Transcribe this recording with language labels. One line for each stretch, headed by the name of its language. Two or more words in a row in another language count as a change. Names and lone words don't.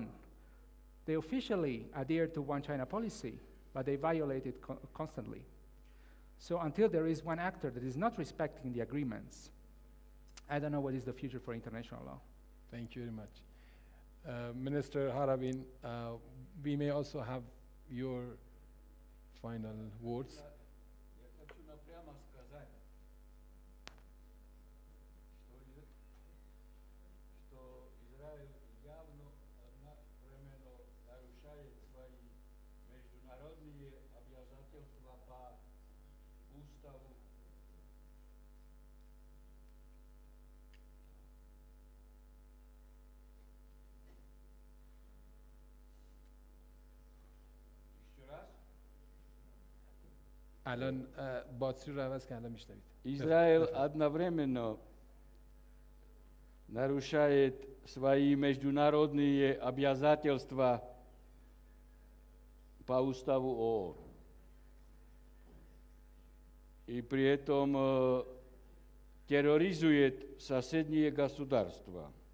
English: They officially adhere to one China policy, but they violate it constantly. So until there is one actor that is not respecting the agreements, I don't know what is the future for international law. Thank you very much. Minister Harabin, we may also have your final words.
Russian: Я хочу напрямо сказать, что Израиль явно одновременно нарушает свои международные обязательства по уставу. Еще раз.
Persian: الان باتری رو عوض کردم میشنوید.
Russian: Израиль одновременно нарушает свои международные обязательства по уставу ООН. И при этом терроризует соседние государства.